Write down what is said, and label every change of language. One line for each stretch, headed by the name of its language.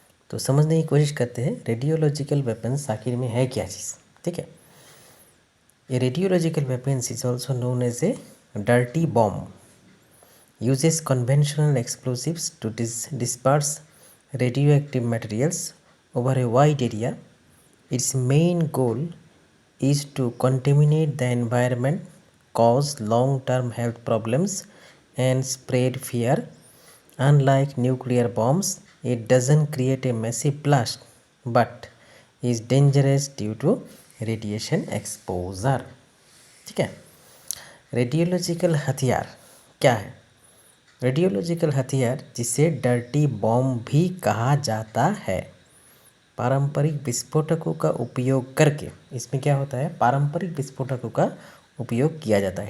Hindi: तो समझने की कोशिश करते हैं रेडियोलॉजिकल वेपन्स आखिर में है क्या चीज़। ठीक है,
English: A radiological weapons is also known as a dirty bomb, uses conventional explosives to disperse radioactive materials over a wide area. Its main goal is to contaminate the environment, cause long-term health problems, and spread fear. Unlike nuclear bombs, it doesn't create a massive blast, but is dangerous due to radiation exposure.
Hindi: ठीक है, radiological हथियार क्या है? Radiological हथियार, जिसे dirty bomb भी कहा जाता है, पारंपरिक विस्फोटकों का उपयोग करके, इसमें क्या होता है, पारंपरिक विस्फोटकों का उपयोग किया जाता है।